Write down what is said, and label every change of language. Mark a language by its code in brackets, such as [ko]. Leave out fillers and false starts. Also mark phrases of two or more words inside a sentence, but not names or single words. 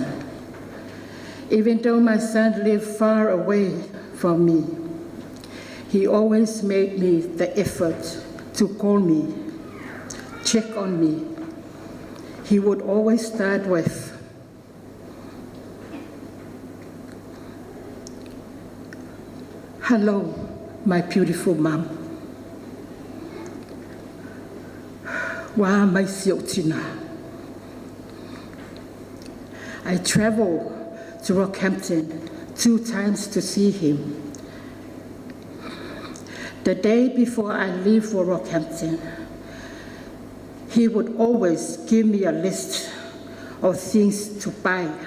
[en] Even though my son lived far away from me, he always made me the effort to call me, check on me. He would always start with, "Hello, my beautiful mom. Wa mai siotina." I traveled to Rockhampton 2 times to see him. The day before I leave for Rockhampton, he would always give me a list of things to buy.